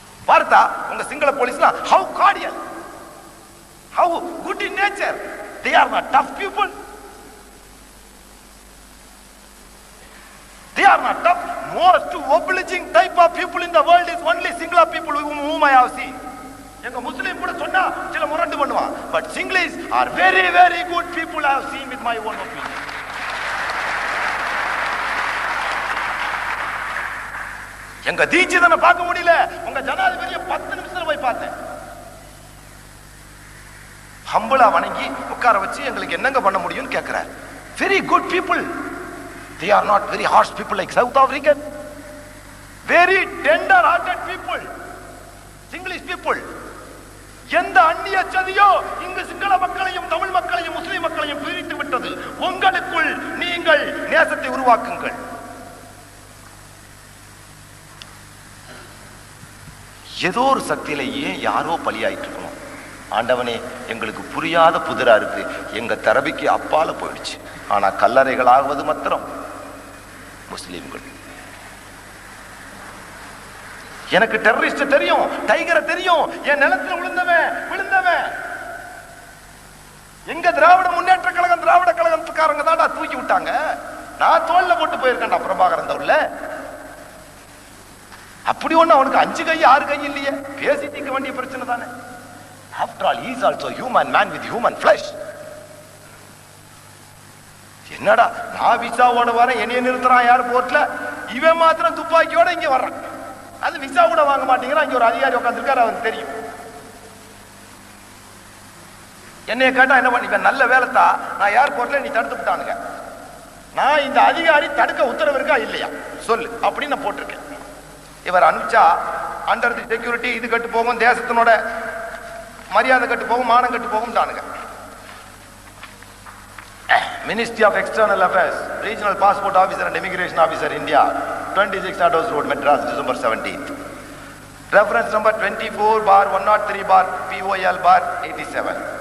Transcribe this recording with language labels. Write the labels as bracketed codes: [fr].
[ta] பார்த்தா உங்க Sinhala போலீஸ்னா [en] how cordial, how good in nature. They are not tough people. They are not tough. Most obliging type of people in the world is only Singla people whom I have seen. [ta] எங்க முஸ்லிம் கூட சொன்னா சில முரண்டு பண்ணுவான். [en] But Singlis are very very good people I have seen with my own opinion. [ta] எங்க தீட்சிதனை பார்க்க முடியல, உங்க ஜனாதிபதியை 10 நிமிஷத்துல போய் பார்த்தேன். ஹம்பிளா வணங்கி உட்கார வச்சு எங்களுக்கு என்னங்க பண்ண முடியும்னு கேட்கிறார். [en] Very good people. They are not very harsh people like South African. Very tender hearted people. Singlish people. [ta] எந்த அந்நிய சதியோ இங்கு சிங்கள மக்களையும் தமிழ் மக்களையும் முஸ்லிம் மக்களையும் பிரித்து விட்டது. உங்களுக்குள் நீங்கள் நேசத்தை உருவாக்குங்கள். ஏதோ ஒரு சக்தியில ஏன் யாரோ பலியாயிட்டு இருக்கணும்? ஆண்டவனே, எங்களுக்கு புரியாத புதிரா இருக்கு. எங்க தரபிக்கு அப்பால போயிடுச்சு. ஆனா கல்லறைகள் ஆகுவது மாத்திரம் முஸ்லிம்கள். எனக்கு டெரரிஸ்ட் தெரியும், டைகரை தெரியும். என் நிலத்துல விழுந்தவன் எங்க திராவிட முன்னேற்ற கழகம் திராவிட கழகத்துக்காரங்க தான்டா தூக்கி விட்டாங்க. நான் தோல்ல போட்டு போயிருக்கேன்டா பிரபாகரன் தோல்ல. அப்படி ஒண்ணு அவனுக்கு 5 கை 6 கை இல்லையே. பேசி தீர்க்க வேண்டிய பிரச்சனை தானே. [en] After all, he is also human man with human flesh. [ta] என்னடா நான் விசாவோட வரேன், என்னைய நிறுத்துறான் ஏர்போர்ட்ல, இவன் மாத்திரம் துப்பாக்கியோட இங்க வர்றான். அது விசா கூட வாங்க மாட்டேங்கிறான். இங்க ஒரு அதிகாரி உட்காந்துருக்காரு, அவருக்கு தெரியும். என்னைய கேட்டா என்ன பண்ணி, நல்ல வேலைத்தா நான் ஏர்போர்ட்ல நீ தடுத்து விட்டானுங்க, நான் இந்த அதிகாரி தடுக்க உத்தரவு இருக்கா இல்லையா சொல்லு அப்படின்னு நான் போட்டிருக்கேன். இவர் அனுப்பிச்சா [en] under the security [ta] இது கட்டு போகும், தேசத்தினோட மரியாதை கட்டு போகும், மானம் கட்டு போகும் தானுங்க. [en] Ministry of External Affairs, Regional Passport Officer and Immigration Officer, India, 26 Ados Road, Madras, December 17th. Reference number 24/103/POL/87.